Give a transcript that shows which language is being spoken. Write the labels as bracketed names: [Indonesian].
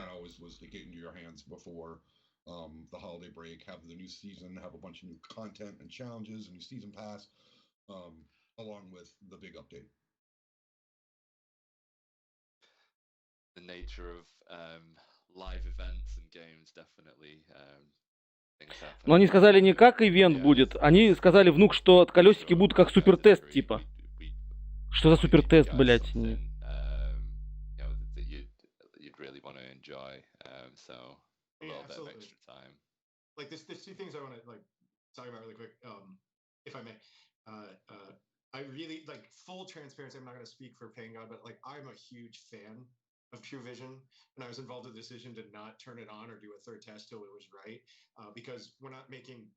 [English] The plan always was to get into your hands before the holiday break, have the new season, have a bunch of new content and challenges, and new season pass. Along with the big update. The nature of live events and games definitely things happen. [Russian] Но они сказали не как ивент будет, они сказали внук, что колесики будут как супертест типа. Что за супертест, блять? [English] You know, that you'd really want to enjoy, so a little bit of extra time. Like there's two things I want to like talk about really quick, if I may. I really like full transparency. I'm not going to speak for Pain God, but like I'm a huge fan of True Vision, and I was involved in the decision to not turn it on or do a third test till it was right, because we're not making.